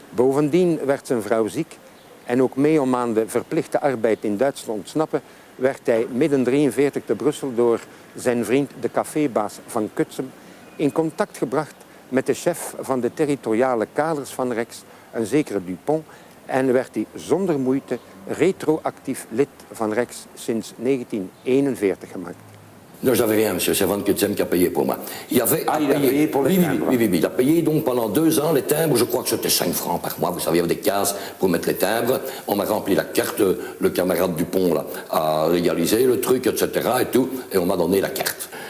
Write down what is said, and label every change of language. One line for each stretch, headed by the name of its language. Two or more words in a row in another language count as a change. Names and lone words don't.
Dutch: Bovendien werd zijn vrouw ziek en ook mee om aan de verplichte arbeid in Duitsland te ontsnappen, werd hij midden 43 te Brussel door zijn vriend de cafébaas van Kutsem in contact gebracht met de chef van de territoriale kaders van Rex, een zekere Dupont, en werd hij zonder moeite retroactief lid van Rex sinds 1941 gemaakt.
French: Non, j'avais rien, monsieur. C'est Van Kutsem qui a payé pour moi. Il a payé pour les timbres. Oui. Il a payé donc pendant 2 ans les timbres. Je crois que c'était 5 francs par mois. Vous savez, il y avait des cases pour mettre les timbres. On m'a rempli la carte. Le camarade Dupont là, a légalisé le truc, etc. et tout. Et on m'a donné la carte.